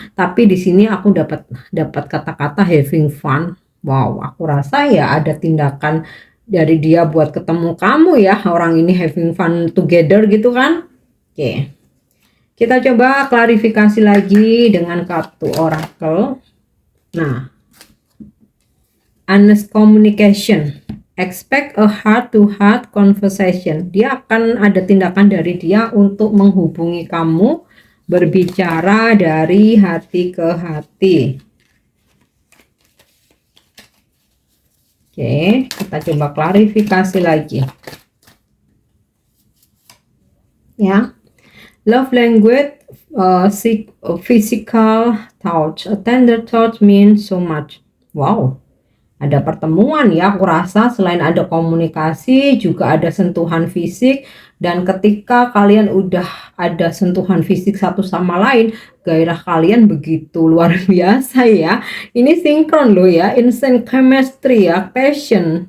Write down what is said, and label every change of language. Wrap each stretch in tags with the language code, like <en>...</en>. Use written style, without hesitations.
<id>Tapi di sini aku dapat kata-kata</id> <en>having fun.</en> <id>Wow, aku rasa ya ada tindakan dari dia buat ketemu kamu ya. Orang ini</id> <en>having fun together</en> <id>gitu kan. Oke. Kita coba klarifikasi lagi dengan kartu oracle.</id> <en>Nah, honest communication. Expect a heart-to-heart conversation.</en> <id>Dia akan ada tindakan dari dia untuk menghubungi kamu, berbicara dari hati ke hati. Oke, kita coba klarifikasi lagi.</id> <en>Ya. Love language, physical touch. A tender touch means so much.</en> <id>Wow, ada pertemuan ya. Aku rasa selain ada komunikasi, juga ada sentuhan fisik. Dan ketika kalian udah ada sentuhan fisik satu sama lain, gairah kalian begitu luar biasa ya. Ini sinkron loh ya,</id> <en>instant chemistry</en> <id>ya, passion.</id>